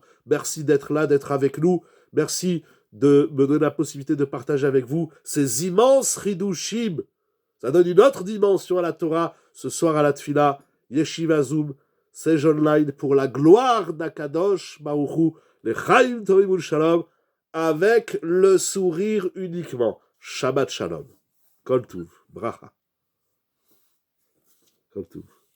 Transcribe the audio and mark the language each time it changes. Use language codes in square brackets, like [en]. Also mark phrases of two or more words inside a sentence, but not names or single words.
[fr] Merci d'être là, d'être avec nous. Merci de me donner la possibilité de partager avec vous ces immenses Hidushim. Ça donne une autre dimension à la Torah. Ce soir à la Tfila, Yeshiva Zoom, c'est online pour la gloire d' [he] הקדוש ברוך הוא, [fr] les [he] חיים טובים ולשלום, [fr] avec le sourire uniquement. [he] שבת שלום. כל טוב. ברכה. כל טוב.